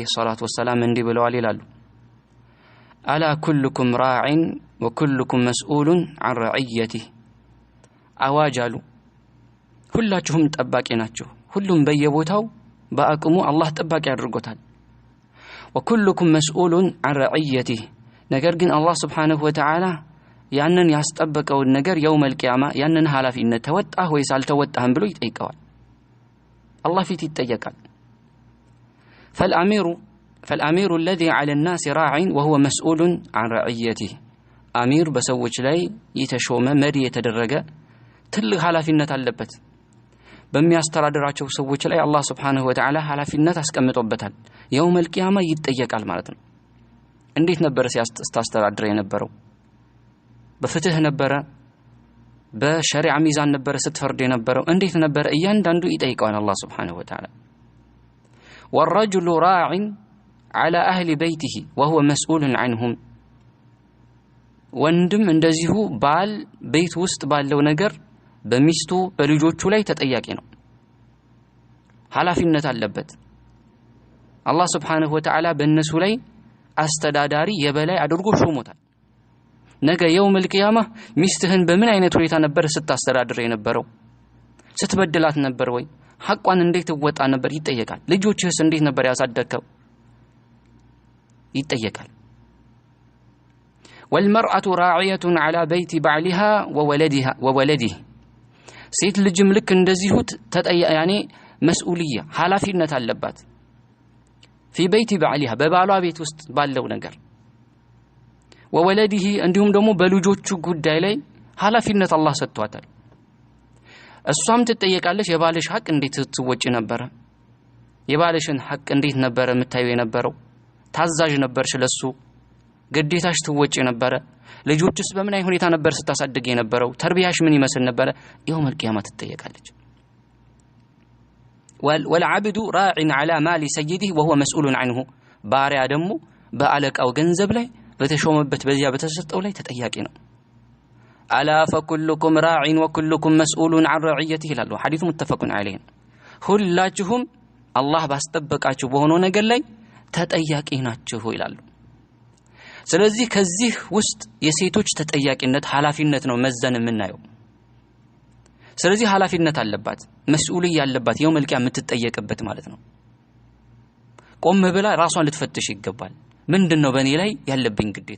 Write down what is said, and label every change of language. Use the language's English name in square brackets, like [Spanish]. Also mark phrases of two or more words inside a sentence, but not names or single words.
[Arabic] الصلاة والسلام [Amharic] እንዲህ ብለዋል ይላሉ። [Arabic] ألا كلكم راع وكلكم مسؤول عن رعيته [Amharic] አዋጃሉ፣ ሁላችሁም ጠባቂ ናችሁ፣ ሁሉም በየቦታው በአቅሙ አላህ ጠባቂ አድርጎታል። [Arabic] وكلكم مسؤول عن رعيته [Amharic] ነገር ግን አላህ [Arabic] سبحانه وتعالى [Amharic] ያንን ያስጠበቀው ነገር [Arabic] يوم القيامة [Amharic] ያንን ኃላፊነት ተወጣህ ወይስ አልተወጣህም ብሎ ይጠይቀዋል። አላህ ፊት ይጠየቃል። [Arabic] فالامير الذي على الناس راع وهو مسؤول عن رعيته [Amharic] امير በሰዎች ላይ የተሾመ መሪ የተደረገ ትልቅ ኃላፊነት አለበት። በሚያስተዳድራቸው ሰዎች ላይ አላህ [Arabic] سبحانه وتعالى [Amharic] ኃላፊነት አስቀምጦበታል። [Arabic] يوم القيامة [Amharic] ይጠየቃል ማለት ነው። እንዴት ነበር ሲያስተዳድር የነበረው? በፍትህ ነበረ? በሸሪዓ ሚዛን ነበረ ስትፈርድ የነበረው? እንዴት ነበረ? እያንዳንዱ ይጠይቀዋል አላህ [Arabic] سبحانه وتعالى። والرجل راع على اهل بيته وهو مسؤول عنهم [Amharic] ወንድም እንደዚሁ ባል ቤት ውስጥ ባለው ነገር በሚስቱ በልጆቹ ላይ ተጠያቂ ነው፣ ኃላፊነት አለበት። አላህ [Arabic] سبحانه وتعالى [Amharic] በእነሱ ላይ አስተዳዳሪ የበላይ አድርጎ ሾሞታል። ነገ [Arabic] يوم القيامة [Amharic] ሚስትህን በምን አይነት ሁኔታ ነበር ስታስተዳድር የነበረው? ስትበድላት ነበር ወይ? ሐቋን እንዴት ወጣ ነበር? ይጠየቃል። ልጆችህስ እንዴት ነበር ያሳደግከው? ይጠየቃል። [Arabic] والمرأة راعية على بيت بعلها وولده [Amharic] ሴት ልጅም ልክ እንደዚሁ ያኔ መስኡልያ ኃላፊነት አለባት። [Arabic] في بيت بعلها [Amharic] በባሏ ቤት ውስጥ ባለው ነገር ወወለዲህ እንዲሁም ደግሞ በልጆቹ ጉዳይ ላይ ኃላፊነት አላህ ሰጥቷታል። እሷም ትጠየቃለች። የባልሽ ሐቅ እንዴት ትወጪ ነበር? የባልሽን ሐቅ እንዴት ነበር የምታዩ የነበረው? ታዛዥ ነበርሽ ለሱ? ግዴታሽ ትወጪ ነበር? ልጆችስ በምን አይነት ሁኔታ ነበር ስታሳድግ የነበረው? ተርቢያሽ ምን ይመስል ነበር? [Arabic] يوم القيامة [Amharic] ትጠየቃለች። [Arabic] والعبد راع على مال سيده وهو مسؤول عنه [Amharic] ባሪያ ደግሞ በአለቃው ገንዘብ ላይ በተሾመበት በዚያ በተሰጠው ላይ ተጠያቂ ነው። አላ [Arabic] فكلكم راع وكلكم مسؤول عن رعيته [Amharic] ይላሉ። ሐዲሱ [Arabic] متفق عليه። [Amharic] ሁላችሁም አላህ ባስጠበቃችሁ በሆነው ነገር ላይ ተጠያቂ ናችሁ ይላሉ። ስለዚህ ከዚህ ውስጥ የሴቶች ተጠያቂነት ኃላፊነት ነው መዘን የምናየው። ስለዚህ ኃላፊነት አለባት፣ መስኡልያ ያለባት [Arabic] يوم القيامة [Amharic] የምትጠየቅበት ማለት ነው። ቆም ብላ ራሷን ልትፈትሽ ይገባል። ምንድነው በእኔ ላይ ያለብኝ ግዴታ?